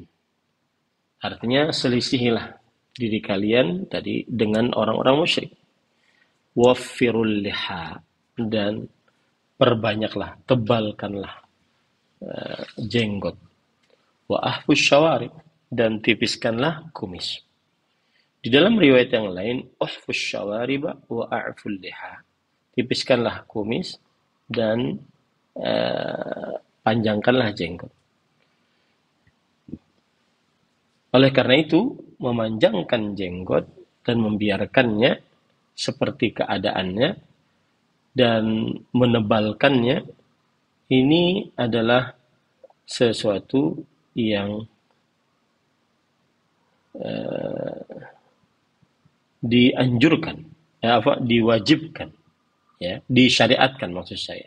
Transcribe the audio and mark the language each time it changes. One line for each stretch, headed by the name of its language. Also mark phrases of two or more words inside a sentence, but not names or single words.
Indonesian: Artinya selisihilah diri kalian tadi dengan orang-orang musyrik.
Arabic: وفروا اللحى,
Indonesian: dan perbanyaklah, tebalkanlah jenggot.
Arabic: وأحفوا الشوارب,
Indonesian: dan tipiskanlah kumis. Di dalam riwayat yang lain,
Arabic: أحفوا الشوارب وأعفوا اللحى.
Indonesian: Tipiskanlah kumis dan panjangkanlah jenggot. Oleh karena itu, memanjangkan jenggot dan membiarkannya seperti keadaannya dan menebalkannya, ini adalah sesuatu yang dianjurkan, diwajibkan, ya, disyariatkan maksud saya.